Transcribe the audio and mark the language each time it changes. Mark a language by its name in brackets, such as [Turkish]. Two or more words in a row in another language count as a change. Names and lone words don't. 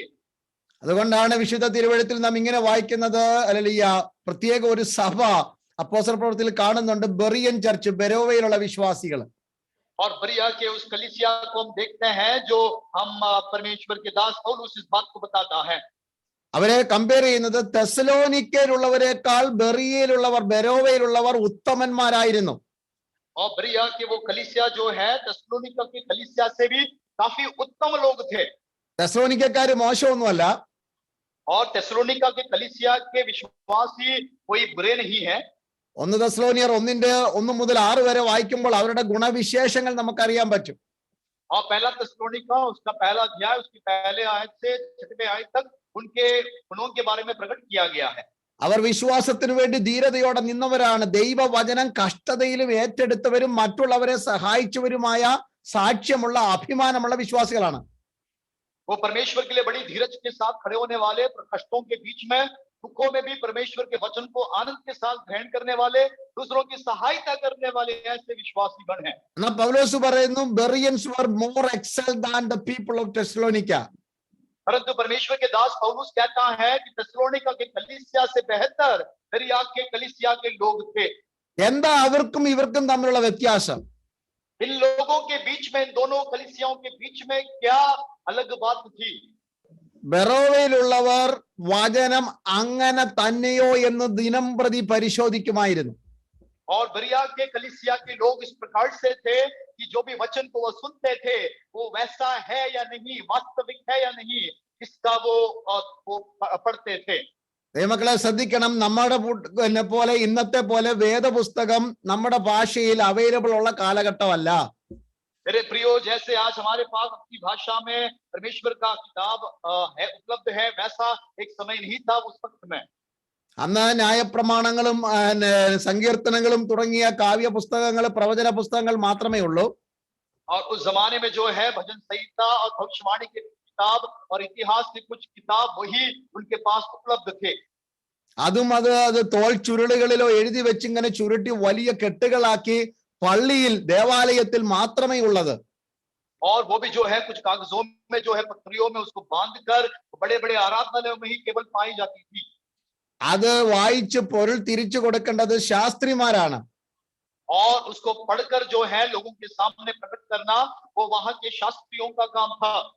[Malayalam] അതുകൊണ്ടാണ് വിശുദ്ധ തിരുവെഴുത്തിൽ നാം ഇങ്ങനെ വായിക്കുന്നത്, ഹല്ലേലൂയ, പ്രത്യേക ഒരു സഭ അപ്പോസ്തല പ്രവൃത്തിയിൽ കാണുന്നുണ്ട്, [English] Berean church, [Malayalam] ബെരോവയിലുള്ള വിശ്വാസികൾ. [Hindi] और बरिया के उस कलीसिया को हम देखते हैं जो हम परमेश्वर के दास पौलुस इस बात को बताता है. [Malayalam] അവരെ കമ്പയർ ചെയ്യുന്നത് തെസ്സലോനിക്കയിലുള്ളവരെക്കാൾ ബെറിയയിലുള്ളവർ, ബെരോവയിലുള്ളവർ ഉത്തമന്മാരായിരുന്നു. [Hindi] और बरिया के वो कलीसिया जो है तेसलोनिका की कलीसिया से भी काफी उत्तम लोग थे. [Malayalam] തെസ്സലോനിക്കക്കാര് മോശമൊന്നുമല്ല. [Hindi] और तेसलोनिका के कलीसिया के विश्वासी कोई बुरे नहीं है. [Malayalam] 1 തെസ്സലോനിയർ 1 മുതൽ 6 വരെ വായിക്കുമ്പോൾ അവരുടെ ഗുണവിശേഷങ്ങൾ നമുക്കറിയാൻ പറ്റും. [Hindi] और पहला तेसलोनिका उसका पहला अध्याय उसकी पहले आयत से 6वें आयत तक उनके गुणों के बारे में प्रकट किया गया है. [Malayalam] അവർ വിശ്വാസത്തിനു വേണ്ടി ധീരതയോടെ നിന്നവരാണ്. ദൈവവചനം കഷ്ടതയിലും ഏറ്റെടുത്തവരും മറ്റുള്ളവരെ സഹായിച്ചവരുമായ സാക്ഷ്യമുള്ള അഭിമാനമുള്ള വിശ്വാസികളാണ്. [Hindi] वो परमेश्वर के लिए बड़ी धीरज के साथ खड़े होने वाले, कष्टों के बीच में, दुखों में भी परमेश्वर के वचन को आनंद के साथ ग्रहण करने वाले, दूसरों की सहायता करने वाले ऐसे विश्वासी गण हैं। [Malayalam] എന്നാൽ പൗലോസ് പറയുന്നു [English] Bereans were more excelled than the people of Thessalonica. [Hindi] परंतु परमेश्वर के दास पौलुस कहता है कि थिस्सलुनीका के कलीसिया से बेहतर बेरिया के कलीसिया के लोग थे। [Malayalam] എന്താ അവർക്കും ഇവർക്കും തമ്മിലുള്ള വ്യത്യാസം? [Hindi] इन लोगों के बीच में, इन दोनों कलीसियाओं के बीच में क्या अलग बात थी? [Malayalam] ബെറോവയിലുള്ളവർ വചനം അങ്ങനെ തന്നെയോ എന്ന് ദിനം പ്രതി പരിശോധിക്കുമായിരുന്നു. [Hindi] और बेरिया के कलीसिया के लोग इस प्रकार से थे कि जो भी वचन को वो सुनते थे वो वैसा है या नहीं, वास्तविक है या नहीं, इसका वो पढ़ते थे। [Malayalam] ദൈവമക്കളെ ശ്രദ്ധിക്കണം, നമ്മുടെ പോലെ ഇന്നത്തെ പോലെ വേദപുസ്തകം നമ്മുടെ ഭാഷയിൽ അവൈലബിൾ ഉള്ള കാലഘട്ടമല്ല. [Hindi] मेरे प्रियो, जैसे आज हमारे पास अपनी भाषा में परमेश्वर का किताब है, उपलब्ध है, वैसा एक समय नहीं था उस वक्त में। [Malayalam] അന്ന് ന്യായപ്രമാണങ്ങളും സങ്കീർത്തനങ്ങളും തുടങ്ങിയ കാവ്യ പുസ്തകങ്ങൾ, പ്രവചന പുസ്തകങ്ങൾ മാത്രമേ ഉള്ളൂ. [Hindi] और उस जमाने में जो है भजन संहिता और भविष्यवाणी की किताब और इतिहास की कुछ किताब वही उनके पास उपलब्ध थे। [Malayalam] അതും അത് തോൾ ചുരുളുകളിലോ എഴുതി വെച്ചിങ്ങനെ ചുരുട്ടി വലിയ കെട്ടുകളാക്കി പള്ളിയിൽ ദേവാലയത്തിൽ മാത്രമേ ഉള്ളത്. [Hindi] और वो भी जो है कुछ कागजों में, जो है पत्रियों में उसको बांधकर बड़े बड़े आराधनालयों में ही केवल पाई जाती थी। [Malayalam] അത് വായിച്ച് പൊരുൾ തിരിച്ചു കൊടുക്കേണ്ടത് ശാസ്ത്രിമാരാണ്. [Hindi] और उसको पढ़कर जो है लोगों के सामने प्रकट करना वो वहां के शास्त्रियों का काम था।